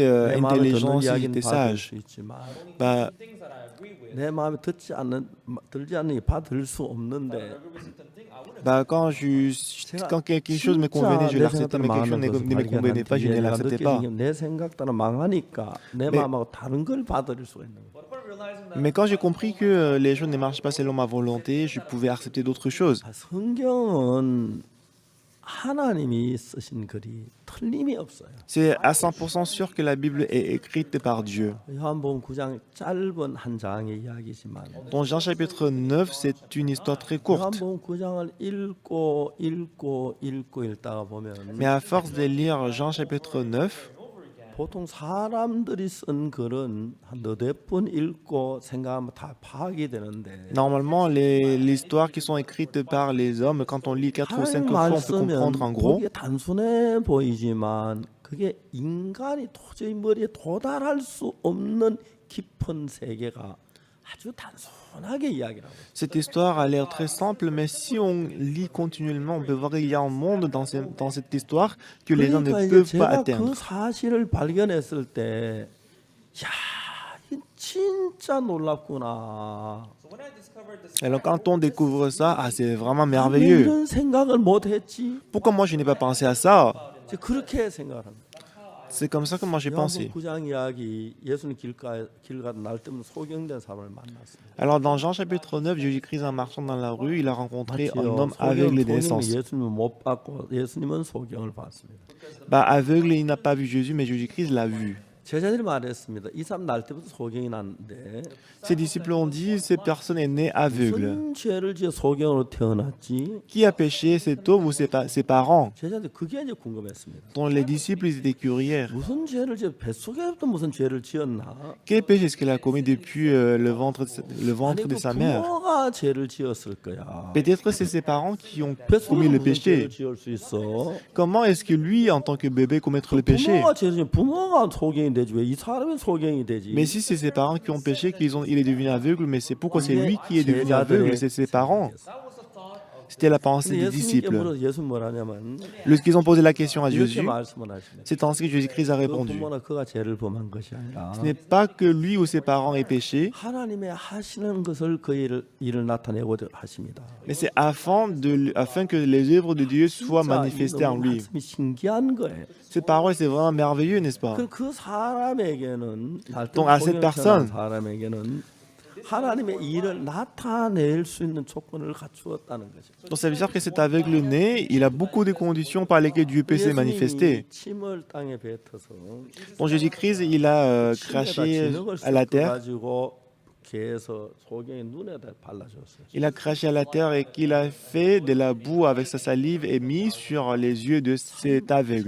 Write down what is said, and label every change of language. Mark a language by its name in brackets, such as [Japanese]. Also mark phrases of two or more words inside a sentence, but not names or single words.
[Korean] 내 마음에 intelligent, 드는 si 이야기는 j'étais 받을 sage, 수 있지만 bah, 내 마음에 들지 않는 게 받을 수 없는데 [French] quand quelque chose me convenait, je l'acceptais, mais quelque chose ne me convenait pas, je ne l'acceptais pas. [Korean] 내 생각 따라 망하니까 내 마음하고 다른 걸 받아들일 수가 있는 거예요. [French] Mais quand j'ai compris que les choses ne marchent pas selon ma volonté, je pouvais accepter d'autres choses. [Korean] 성경은 하나님이 쓰신 글이 틀림이 없어요. [French] C'est à 100% sûr que la Bible est écrite par Dieu. [Korean] 요한복음 9장 짧은 한 장의 이야기지만 [French] Dans Jean chapitre 9, c'est une histoire très courte. [Korean] 요한복음 9장을 읽다가 보면 [French] Mais à force de lire Jean chapitre 9, [Korean] 보통 사람들이 쓴 글은 한 너댓 번 읽고 생각하면 다 파악이 되는데 [French] Normalement, les histoires qui sont écrites par les hommes, quand on lit 4 ou 5 [Korean] 하나님 [French] fois, on peut comprendre en [Korean] 말씀은 [French] gros. [Korean] 보기에 단순해 보이지만 그게 인간이 도저히 머리에 도달할 수 없는 깊은 세계가 아주 단순하게 이야기를 하고 있어요. [French] Cette histoire a l'air très simple, mais si on lit continuellement, on peut voir qu'il y a un monde dans cette histoire que les gens ne [Korean] 그러니까 이제 [French] peuvent pas [Korean] 제가 [French] atteindre. [Korean] 그 사실을 발견했을 때, 야, 이 진짜 놀랍구나. [French] Alors quand on découvre ça, ah, c'est vraiment [Korean] 왜 [French] merveilleux. [Korean] 이런 생각을 못했지? [French] Pourquoi moi je n'ai pas pensé à ça? [Korean] 이제 그렇게 생각합니다. [French] C'est comme ça que moi j'ai pensé. [Korean] 요한복음 9장 이야기 예수님 길 가다 날 때문에 소경된 사람을 만났습니다. [French] Alors dans Jean chapitre 9, Jésus-Christ en marchant dans la rue, il a rencontré un [Korean] 맞지요? [French] homme aveugle de [Korean] 소경은 [French] naissance. [Korean] 예수님을 못 봤고 예수님은 소경을 봤습니다. [French] Bah, aveugle, il n'a pas vu Jésus, mais Jésus-Christ l'a vu. [Korean] 제자들이 말했습니다. 이 사람 날 때부터 소경이 났는데 [French] Ses disciples ont dit, cette personne est née aveugle. [Korean] 무슨 죄를 지어 소경으로 태어났지? [French] Qui a péché, cet homme ou ses parents? [Korean] 제자들 그게 이제 궁금했습니다. [French] Donc les disciples, ils étaient curieux. [Korean] 무슨 죄를 지어 뱃속에부터 무슨 죄를 지었나? [French] Quel péché est-ce qu'elle a commis depuis le ventre [Korean] 아니 [French] de [Korean] 그 [French] sa mère? [Korean] 부모가 죄를 지었을 거야. [French] Peut-être c'est ses parents qui ont [Korean] 뱃속에 [French] commis le [Korean] 무슨 죄를 [French] péché. [Korean] 지을 수 있어? [French] Comment est-ce que lui, en tant que bébé, commettre le péché? 부모가 죄를 지으면 부모가 소경이 되지 왜 이 사람이 소경이 되지? Mais si c'est ses parents qui ont péché, il est devenu aveugle, mais c'est pourquoi c'est lui qui est devenu aveugle, c'est ses parents. C'était la pensée [Korean] 근데 [French] des [Korean] 예수님께 [French] disciples. [Korean] 물어서 예수 뭐라냐면 [French] Lorsqu'ils ont posé la question à [Korean] 이렇게 [French] Jésus, [Korean] 말씀을 하시네. [French] c'est ainsi que Jésus-Christ a [Korean] 그 [French] répondu. [Korean] 부모나 그가 죄를 범한 것이 아니라 [French] Ce n'est pas que lui ou ses parents aient péché, [Korean] 하나님의 하시는 것을 그 일을 나타내고자 하십니다. [French] mais c'est afin que les œuvres de Dieu soient [Korean] 진짜 이 [French] manifestées en [Korean] 너무 [French] lui. [Korean] 말씀이 신기한 거예요. [French] Ces paroles, c'est vraiment merveilleux, n'est-ce pas? [Korean] 그 사람에게는 [French] Donc, à cette personne, [Korean] 사람에게는 하나님의 일을 나타낼 수 있는 조건을 갖추었다는 거죠. [French] donc ça veut dire que cet aveugle né, il a beaucoup de conditions par lesquelles Dieu peut se manifester. [Korean] 예수님이 침을 땅에 뱉어서 [French] Donc Jésus-Christ, il a [Korean] 침에다 [French] craché [Korean] 진흙을 [French] à la terre. [Korean] 가지고 개에서 소경의 눈에다 발라줬어요. [French] Il a craché à la terre et qu'il a fait de la boue avec sa salive et mis sur les yeux de cet aveugle.